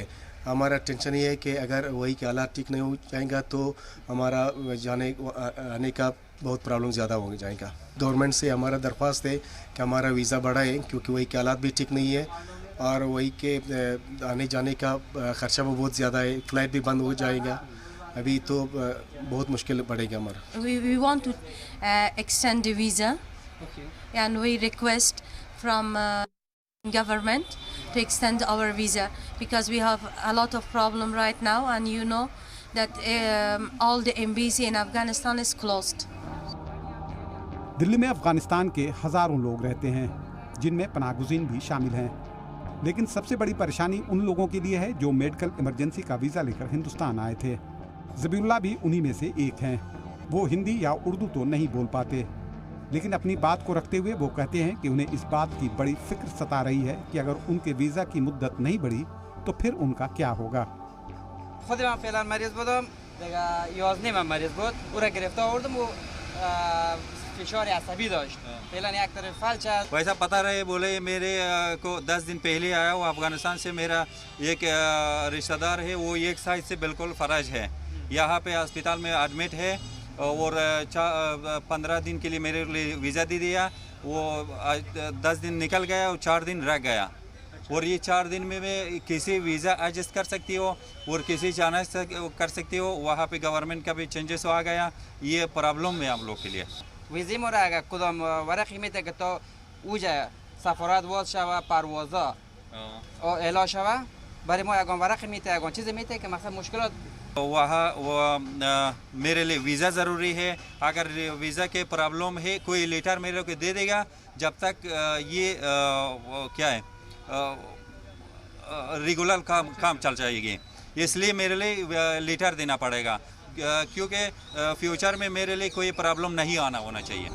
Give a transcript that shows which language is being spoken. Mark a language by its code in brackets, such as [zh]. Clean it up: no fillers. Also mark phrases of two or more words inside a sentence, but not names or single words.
[hi] हमारा टेंशन ये है कि अगर वही के हालात ठीक नहीं हो जाएगा तो हमारा जाने आने का बहुत प्रॉब्लम ज़्यादा हो जाएगा। गवर्नमेंट से हमारा दरख्वास्त है कि हमारा वीज़ा बढ़ाए, क्योंकि वही के हालात भी ठीक नहीं है और वही के आने जाने का ख़र्चा भी बहुत ज़्यादा है, फ़्लाइट भी बंद हो जाएगा, अभी तो बहुत मुश्किल पड़ेगा हमारा। [en] We want to extend the visa, and we request from government to extend our visa because we have a lot of problem right now, and you know that all the embassy in Afghanistan is closed. [hi] दिल्ली में अफगानिस्तान के हजारों लोग रहते हैं, जिनमें पनाहगुज़ीन भी शामिल हैं, लेकिन सबसे बड़ी परेशानी उन लोगों के लिए है जो मेडिकल इमरजेंसी का वीज़ा लेकर हिंदुस्तान आए थे। ज़बीउल्लाह भी उन्हीं में से एक हैं। वो हिंदी या उर्दू तो नहीं बोल पाते, लेकिन अपनी बात को रखते हुए वो कहते हैं कि उन्हें इस बात की बड़ी फिक्र सता रही है कि अगर उनके वीज़ा की मुद्दत नहीं बढ़ी तो फिर उनका क्या होगा। [fa] خود من فعلا مریض بودم دیگه 11 من مریض بود او را گرفته آوردم و فشار عصبی داشت فعلا یک طرف فلج است [hi] वैसा पता रहे बोले मेरे को 10 दिन पहले आया वो अफगानिस्तान से मेरा एक रिश्तेदार है वो एक साइड से बिल्कुल फराज है यहाँ पे अस्पताल में एडमिट है और 15 दिन के लिए मेरे लिए वीज़ा दे दिया। वो 10 दिन निकल गया और 4 दिन रह गया। और ये 4 दिन में मैं किसी वीज़ा एडजस्ट कर सकती हो और किसी जाना कर सकती हो। वहाँ पे गवर्नमेंट का भी चेंजेस आ गया। ये प्रॉब्लम है हम लोग के लिए। [fa] ویزی ما را اگر کدام ورقی میته که تا اوجا سفارت واز شوه پروازا اعلان شوه برای ما یگان ورقی میته یگان چیزی میته که مثلا مشکلات [hi] वहाँ मेरे लिए वीज़ा ज़रूरी है। अगर वीज़ा के प्रॉब्लम है कोई लेटर मेरे को दे देगा। जब तक ये क्या है रेगुलर काम चल जाएगी, इसलिए मेरे लिए लेटर देना पड़ेगा क्योंकि फ्यूचर में मेरे लिए कोई प्रॉब्लम नहीं आना होना चाहिए।